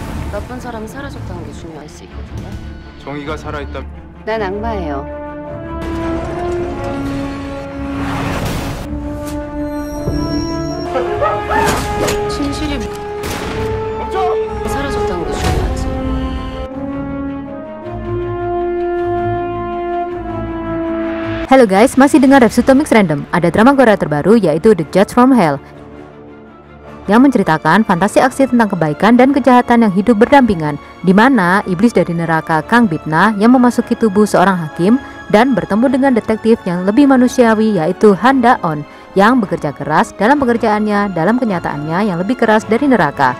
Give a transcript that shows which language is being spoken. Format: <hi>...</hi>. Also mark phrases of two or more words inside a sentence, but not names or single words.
<ko>나쁜 사람이 사라졌다는 게 중요할 수 있거든요. 정의가 살아있다. 난 악마예요. 진실이 멈춰! 사라졌다는 게 중요하지.</ko> <id>Halo guys, masih dengar Repsuto Mix Random. Ada drama Korea terbaru yaitu The Judge from Hell yang menceritakan fantasi aksi tentang kebaikan dan kejahatan yang hidup berdampingan, di mana iblis dari neraka Kang Bitna yang memasuki tubuh seorang hakim dan bertemu dengan detektif yang lebih manusiawi yaitu Han Da-on yang bekerja keras dalam pekerjaannya dalam kenyataannya yang lebih keras dari neraka.</id>